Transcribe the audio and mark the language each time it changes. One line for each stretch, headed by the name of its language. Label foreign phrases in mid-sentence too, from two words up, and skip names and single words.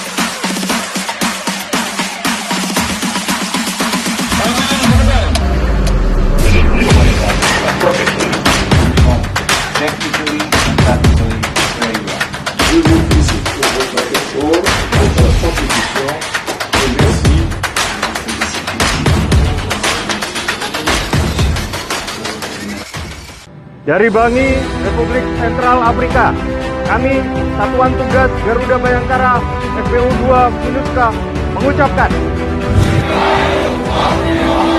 English: Technically and tactically very well.
French: Je vous félicite pour votre effort, votre compétition et merci.
Indonesian: Dari Bangi, Republik Sentral Afrika, kami Satuan Tugas Garuda Bayangkara FPU 2 MINUSCA mengucapkan